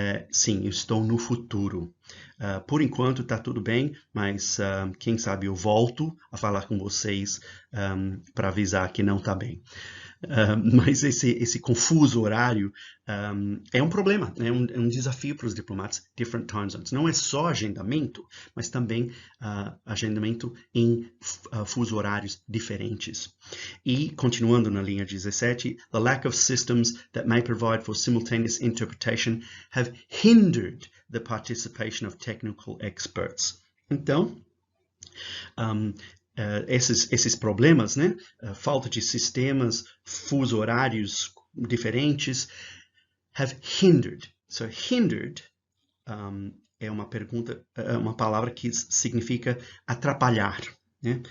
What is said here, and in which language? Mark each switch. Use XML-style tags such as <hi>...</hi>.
<pt>Sim, eu estou no futuro. Por enquanto está tudo bem, mas quem sabe eu volto a falar com vocês para avisar que não está bem. Mas esse confuso horário é um problema, é um desafio para os diplomatas,</pt> <en>different time zones.</en> <pt>Não é só agendamento, mas também agendamento em fuso horários diferentes. E, continuando na linha 17,</pt> <en>the lack of systems that may provide for simultaneous interpretation have hindered the participation of technical experts.</en> <pt>Então, esses problemas, né? Falta de sistemas, fuso horários diferentes,</pt> <en>have hindered.</en> <pt>So, hindered é uma palavra que significa atrapalhar. Né?</pt>